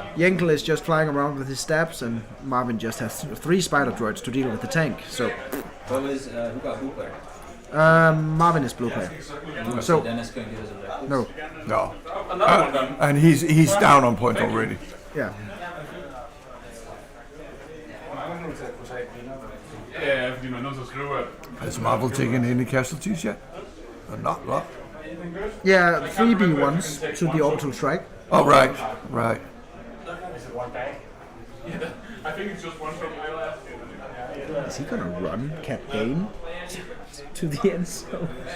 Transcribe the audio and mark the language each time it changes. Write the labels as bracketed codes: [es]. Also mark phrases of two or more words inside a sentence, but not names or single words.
[en] Yenkel is just flying around with his stabs, and Marvin just has 3 spider droids to deal with the tank. So What was, who got blue player? Marvin is blue player. So Dennis going to give us a red. No. No. Another one done. And he's down on points already. Yeah. [da] Ja, fordi man er nødt til at skrive, at... [en] Has Marvel taken any casualties yet? Not a lot. Yeah, 3B1s to the orbital strike. Oh, right. Right. Is it one bag? Yeah, I think it's just one from my last. Is he gonna run Cat Bane to the end zone?